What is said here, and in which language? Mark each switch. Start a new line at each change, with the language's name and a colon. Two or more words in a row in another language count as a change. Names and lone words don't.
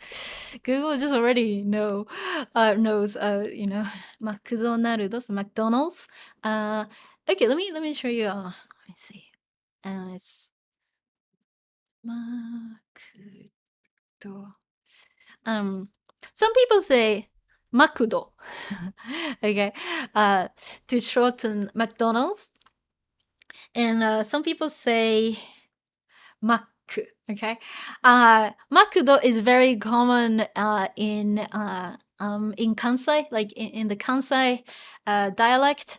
English: Google just already knows, マクドナルド, so McDonald's. Okay, let me show you. Let me see. It's マクド. Some people say マクド. Okay. To shorten McDonald's. And some people say Mac, okay? Makudo is very common in Kansai, like in the Kansai dialect.